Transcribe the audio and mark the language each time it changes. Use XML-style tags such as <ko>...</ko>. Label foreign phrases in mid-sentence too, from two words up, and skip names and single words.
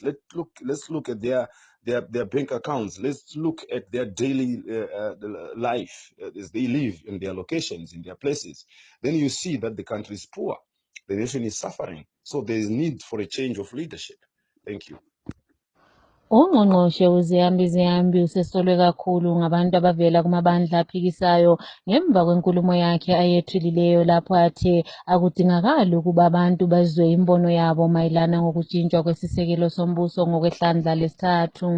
<en>Let's look at their bank accounts. Let's look at their daily life as they live in their locations, in their places. Then you see that the country is poor. The nation is suffering. So there is need for a change of leadership. Thank you.</en> <nd>Ungqongqoshe uZiyambi usesolwe kakhulu ngabantu abavela kumabandla aphikisayo ngemva kwenkulumo yakhe ayethulilileyo lapho athe akudingakali ukuba abantu bazwe imbono yabo mayelana ngokutshintshwa kwesisekelo sombuso ngokwehlandla lesithathu.</nd>